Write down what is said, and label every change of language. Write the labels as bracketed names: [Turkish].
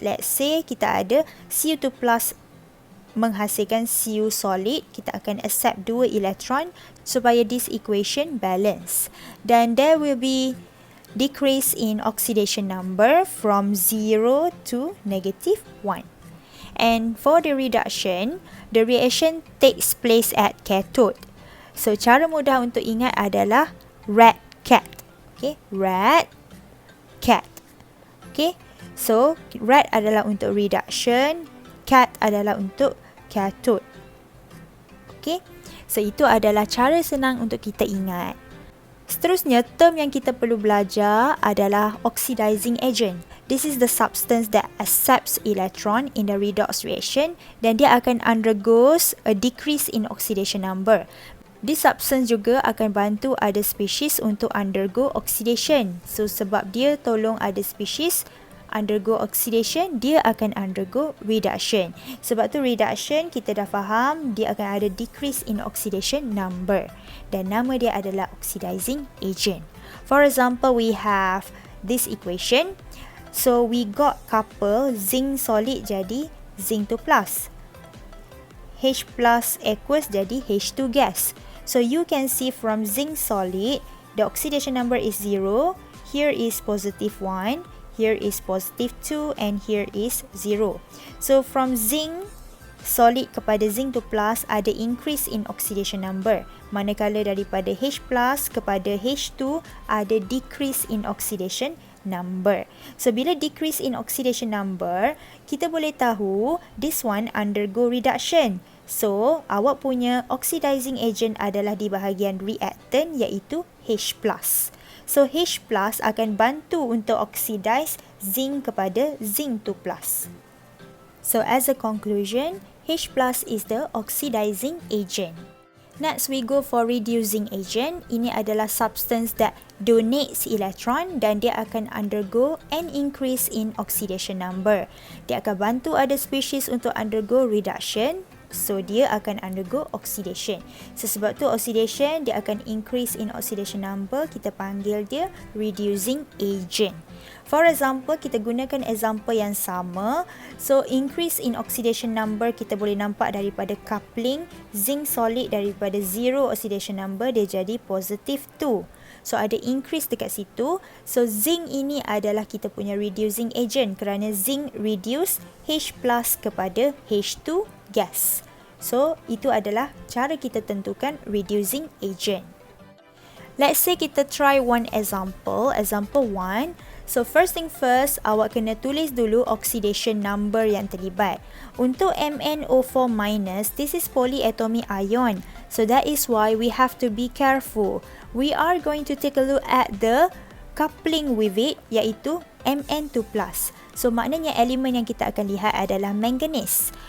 [English] Let's say [Malay] kita ada Cu2+ menghasilkan Cu solid, kita akan accept 2 elektron supaya [English] this equation balance. [Malay] Dan [English] there will be decrease in oxidation number from 0 to -1. And for the reduction, the reaction takes place at cathode. [Malay] So cara mudah untuk ingat adalah [English] red cat. Okay, red cat. Okay, so red [Malay] adalah untuk [English] reduction, cat adalah untuk cathode. Okay, so [Malay] itu adalah cara senang untuk kita ingat. Seterusnya, term yang kita perlu belajar adalah oxidizing agent. [English] This is the substance that accepts electron in the redox reaction, [Malay] dan dia akan [English] undergoes a decrease in oxidation number. This substance [Malay] juga akan bantu [English] other species untuk undergo oxidation. So [Malay] sebab dia tolong [English] other species undergo oxidation, [Malay] dia akan [English] undergo reduction. [Malay] Sebab tu reduction kita dah faham, dia akan ada [English] decrease in oxidation number. [Malay] Dan nama dia adalah oxidizing agent. [English] For example, we have this equation. So we got couple zinc solid [Malay] jadi [English] zinc 2+. H+ aqueous [Malay] jadi [English] H2 gas. So you can see from zinc solid, the oxidation number is 0. Here is +1. Here is +2 and here is 0. So from zinc solid [Malay] kepada [English] zinc 2 plus ada increase in oxidation number. [Malay] Manakala daripada [English] H plus kepada H2 ada decrease in oxidation number. So bila decrease in oxidation number, [Malay] kita boleh tahu [English] this one undergo reduction. [Malay] So awak punya oxidizing agent adalah di bahagian reactant iaitu H plus. So H plus akan bantu untuk oxidize zinc kepada zinc 2 plus. [English] So as a conclusion, H plus is the oxidizing agent. Next we go for reducing agent. [Malay] Ini adalah [English] substance that donates electron [Malay] dan dia akan [English] undergo an increase in oxidation number. [Malay] Dia akan bantu [English] other species untuk undergo reduction. So dia akan undergo oxidation. So [Malay] sebab tu [English] oxidation dia akan increase in oxidation number. [Malay] Kita panggil dia reducing agent. [English] For example, [Malay] kita gunakan example yang sama. So [English] increase in oxidation number [Malay] kita boleh nampak daripada coupling zinc solid daripada 0 oxidation number dia jadi positive 2. So ada increase dekat situ. So zinc ini adalah kita punya reducing agent kerana zinc reduce H plus kepada H2 gas. So itu adalah cara kita tentukan reducing agent. [English] Let's say kita try one example. Example 1. So first thing first, [Malay] awak kena tulis dulu oxidation number yang terlibat. Untuk [English] MnO4-, this is polyatomic ion. So that is why we have to be careful. We are going to take a look at the coupling with it [Malay] iaitu [English] Mn2+. [Malay] So maknanya elemen yang kita akan lihat adalah manganese.